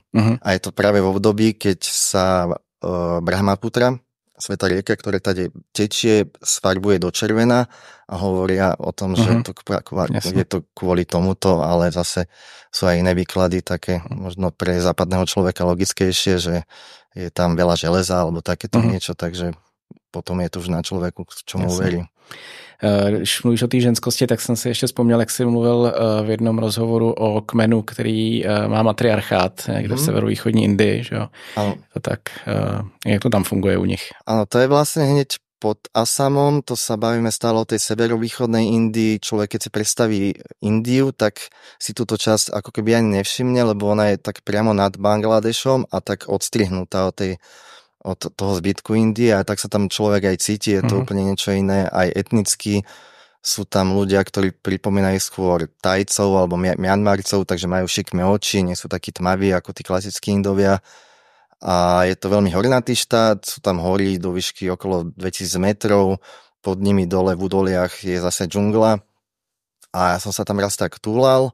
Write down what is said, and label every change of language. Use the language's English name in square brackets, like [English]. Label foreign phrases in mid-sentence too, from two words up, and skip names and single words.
[Slovak] A je to práve v období, keď sa Brahmaputra, svätá rieka, ktorá tady tečie, sfarbuje do červená a hovoria o tom, že je to kvôli tomuto, ale zase sú aj iné výklady také možno pre západného človeka logickejšie, že je tam veľa železa alebo takéto niečo, takže potom je to už na človeku, čomu verí. [Czech] Když mluvíš o té ženskosti, tak jsem si ještě vzpomněl, jak jsi mluvil v jednom rozhovoru o kmenu, který má matriarchát někde v severovýchodní Indii, že jo? Tak jak to tam funguje u nich? [Slovak] Áno, to je vlastne hneď pod Asamom, to sa bavíme stále o tej severovýchodnej Indii. Človek, keď si predstaví Indiu, tak si túto časť ako keby ani nevšimne, lebo ona je tak priamo nad Bangladešom a tak odstrihnutá od toho zbytku Indie a tak sa tam človek aj cíti, je to úplne niečo iné, aj etnicky sú tam ľudia, ktorí pripomínajú skôr Tajcov alebo Mianmarcov, takže majú šikmé oči, nie sú takí tmaví ako tí klasickí Indovia a je to veľmi hornatý štát, sú tam hory do výšky okolo 2000 metrov, pod nimi dole v údoliach je zase džungla a ja som sa tam raz tak túlal.